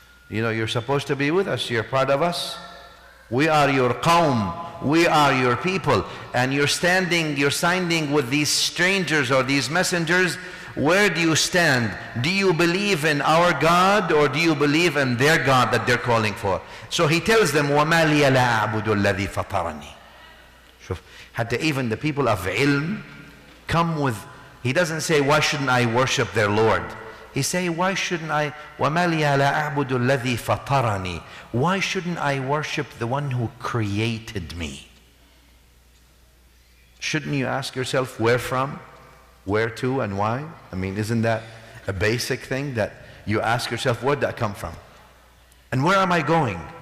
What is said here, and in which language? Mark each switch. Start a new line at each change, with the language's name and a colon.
English: You're supposed to be with us. You're part of us. We are your qawm. We are your people. And you're signing with these strangers or these messengers. Where do you stand? Do you believe in our God or do you believe in their God that they're calling for? So he tells them,
Arabic: وَمَا لِيَ لَا أَعْبُدُ الَّذِي فَطَرَنِي.
English: Hatta even the people of ilm come with, he doesn't say, why shouldn't I worship their Lord? He say, why shouldn't I,
Arabic: وَمَا لِيَ لَا أَعْبُدُ الَّذِي فَطَرَنِي.
English: Why shouldn't I worship the one who created me? Shouldn't you ask yourself, where from, where to, and why? I mean, isn't that a basic thing that you ask yourself, where did that come from? And where am I going?